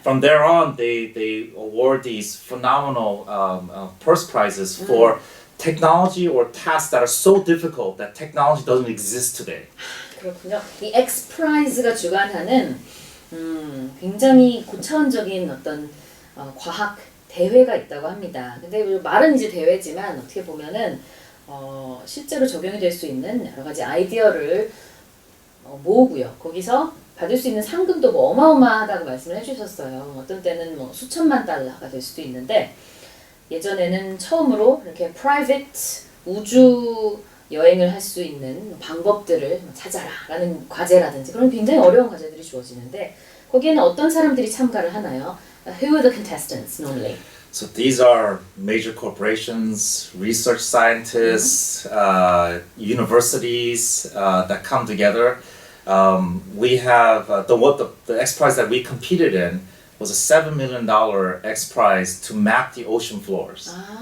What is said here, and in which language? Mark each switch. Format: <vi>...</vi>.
<en>From there on, they award these phenomenal purse prizes for technology or tasks that are so difficult that technology doesn't exist today.</en> <ko>그렇군요. 이 X 프라이즈가 주관하는 굉장히 고차원적인 어떤 과학 대회가 있다고 합니다. 근데 말은 이제 대회지만 어떻게 보면은 실제로 적용이 될 수 있는 여러 가지 아이디어를 모으고요. 거기서 받을 수 있는 상금도 뭐 어마어마하다고 말씀을 해주셨어요. 어떤 때는 뭐 수천만 달러가 될 수도 있는데, 예전에는 처음으로 이렇게 private 우주 여행을 할 수 있는 방법들을 찾아라라는 과제라든지 그런 굉장히 어려운 과제들이 주어지는데, 거기에는 어떤 사람들이 참가를 하나요?</ko> <en>Who are the contestants normally? So these are major corporations, research scientists, universities that come together. We have the X Prize that we competed in was a $7 million X Prize to map the ocean floors.</en>